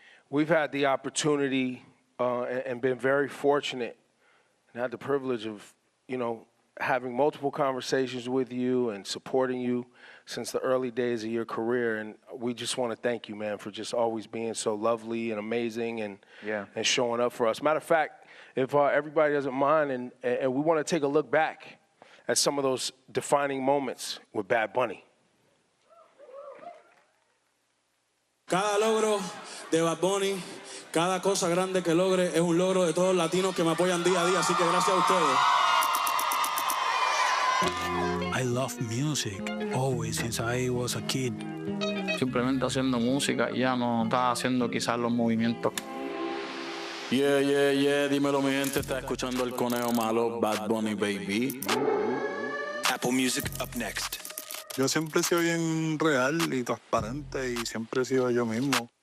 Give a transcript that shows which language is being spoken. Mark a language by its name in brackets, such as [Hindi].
[English] We've had the opportunity and been very fortunate and had the privilege of, having multiple conversations with you and supporting you since the early days of your career. And we just want to thank you, man, for just always being so lovely and amazing and showing up for us. Matter of fact, if everybody doesn't mind, and we want to take a look back at some of those defining moments with Bad Bunny. [Spanish] Cada logro de Bad Bunny, cada cosa grande que logre es un logro de todos los latinos que me apoyan día a día, así que gracias a ustedes. [English] I love music always since I was a kid. [Spanish] Simplemente haciendo música y ya no estaba haciendo quizás los movimientos. [English] Yeah, yeah, yeah, [Spanish] dímelo mi gente, está escuchando el conejo malo, Bad Bunny, baby. [English] Apple Music up next. [Spanish] Yo siempre he sido bien real y transparente y siempre he sido yo mismo.